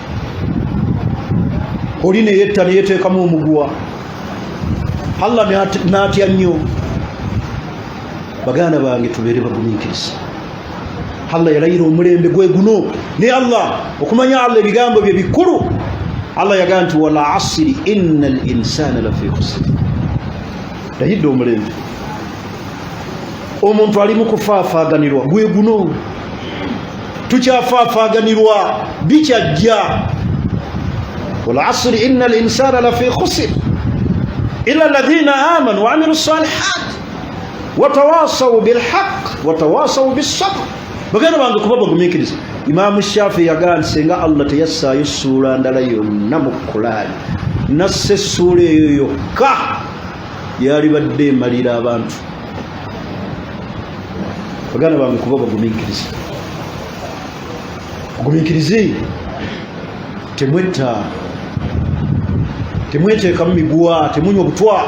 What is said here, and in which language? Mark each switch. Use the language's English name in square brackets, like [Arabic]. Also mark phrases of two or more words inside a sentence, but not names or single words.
[Ganda] oli neyetta neyeteekamu omuguwa Allah n'atya nnyo baganda bange tubeere bagumiikiriza Allah yalayira omulembe gwe guno ne Allah okumanya Allah ebigambo bye bikulu Allah yagaa nti [Arabic] والعصر إن الإنسان لفي خسر [Ganda] yayidde omulembe omuntu ali mu kufaafaaganirwa gwe guno tukyafaafaaganirwa bikyajja [Arabic] والعصر إن الإنسان لفي خسر إلا الذين آمنوا وعملوا الصالحات وتواصوا بالحق وتواصوا بالصبر [Ganda] baganda bange kuba bagumiikiriza Imaamu Shaafi yagaa senga Allah teyassaayo ssuula ndala yonna mu Qur'an nasse essuula eyo yokka yali badde emalira abantu baganda bange kuba bagumiikiriza bagumiikirize temwetta temweteekamu miguwa temunywa butwa